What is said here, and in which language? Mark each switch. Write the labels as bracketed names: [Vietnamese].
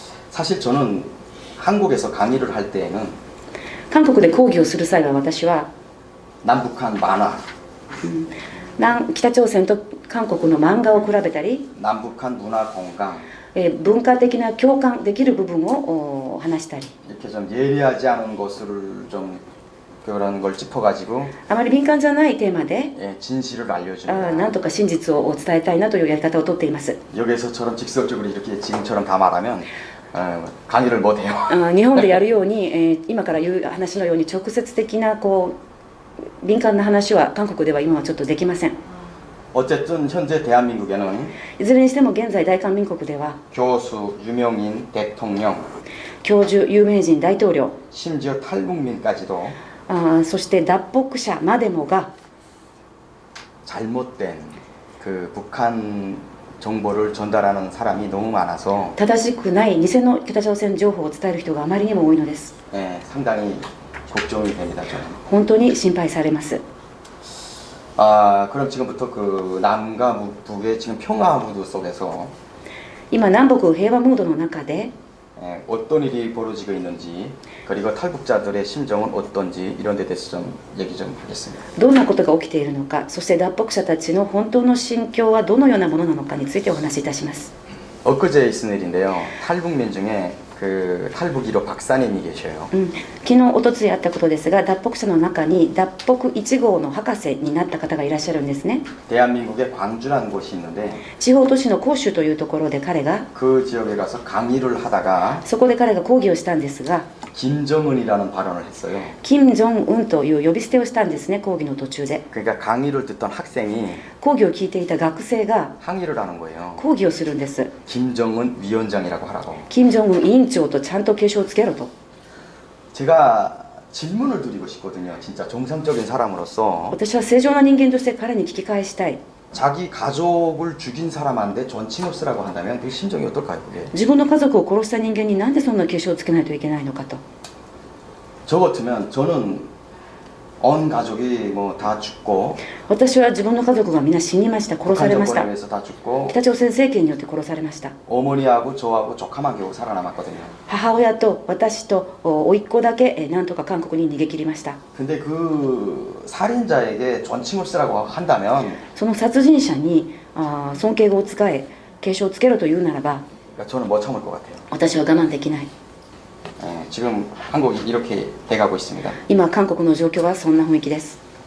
[Korean] 사실 저는 한국에서 강의를 할 때에는 [Japanese] 韓国で講義をする際は私は [Korean] 남북한 만화, [Japanese] 北朝鮮と韓国の漫画を比べたり、 [Korean] 남북한 문화 공감 [Japanese] 文化的な共感できる部分を話したり、 [Korean] 이렇게 좀 예리하지 않은 것을 좀 그런 걸 짚어가지고 [Japanese] あまり敏感じゃないテーマで [Korean] 진실을 [Japanese] な [Korean] 알려주는 [Japanese] んとか真実を伝えたいなというやり方をとっています。 [Korean] 여기서처럼 직설적으로 이렇게 지금처럼 다 말하면 강의를 못해요. [Japanese] 日本でやるように、今から言う話のように直接的な敏感な話は韓国では今はちょっとできません。 [Korean] 어쨌든 현재 대한민국에는 [Japanese] いずれにしても現在大韓民国では [Korean] 교수, 유명인, 대통령, [Japanese] 教授、有名人、大統領、 [Korean] 심지어 탈북민까지도 [Japanese] そして脱北者までもが [Korean] 잘못된 그 북한 정보를 전달하는 사람이 너무 많아서 [Japanese] 正しくない偽の北朝鮮情報を伝える人があまりにも多いのです。 [Korean] 상당히 걱정이 됩니다. 저는. [Japanese] 本当に心配されます。 [Korean] 그럼 지금부터 그 남과 북의 지금 평화 무드 속에서 [Japanese] 今南北平和ムードの中で [Korean] 어떤 일이 벌어지고 있는지 그리고 탈북자들의 심정은 어떤지 이런 데 대해서 좀 얘기 좀 하겠습니다. [Japanese] どんなことが起きているのか、そして脱北者たちの本当の心境はどのようなものなのかについてお話しいたします。 [Korean] 엊그제 있은 일인데요. 탈북민 중에 그 탈북 1호 박사님이 계셔요. [Japanese] 昨日おとついあったことですが、脱北者の中に脱北1号の博士になった方がいらっしゃるんですね。 [Korean] 대한민국의 광주라는 곳이 있는데 [Japanese] 地方都市の広州というところで彼が [Korean] 그 지역에 가서 강의를 하다가 [Japanese] そこで彼が講義をしたんですが、 [Korean] 김정은이라는 발언을 했어요. [Japanese] 金正恩という呼び捨てをしたんですね、講義の途中で。 [Korean] 그러니까 강의를 듣던 학생이 [Japanese] 講義を聞いていた学生が [Korean] 항의를 하는 거예요. [Japanese] 講義をするんです。 [Korean] 김정은 위원장이라고 하라고. [Japanese] 金正恩委員長とちゃんと継承をつけろと。 [Korean] 제가 질문을 드리고 싶거든요. 진짜 정상적인 사람으로서 私は正常な人間として彼に聞き返したい。 자기 가족을 죽인 사람한테 존칭을 쓰라고 한다면 그 심정이 어떨까요? 그게? [Japanese] 自分の家族を殺した人間になんでそんな継承をつけないといけないのかと。 [Korean] 저 같으면 저는 온 가족이 뭐 다 죽고 [Japanese] 私は自分の家族が皆死にました。殺さ [Korean] 북한 [Japanese] れました [Korean] 정권에 。 의해서 다 죽고 [Japanese] 北朝鮮政権によって殺されました。 [Korean] 어머니하고 저하고 조카만 겨우 살아남았거든요. [Japanese] 母親と私と甥っ子だけなんとか韓国に逃げ切りました。 [Korean] 근데 그 살인자에게 존칭을 쓰라고 한다면 [Japanese] その殺人者に尊敬語を使え、敬称をつけろというならば、 [Korean] 저는 못 참을 것 같아요. [Japanese] 私は我慢できない。 [Korean] 지금 한국이 이렇게 돼가고 있습니다. [Japanese] 今韓国の状況はそんな雰囲気です。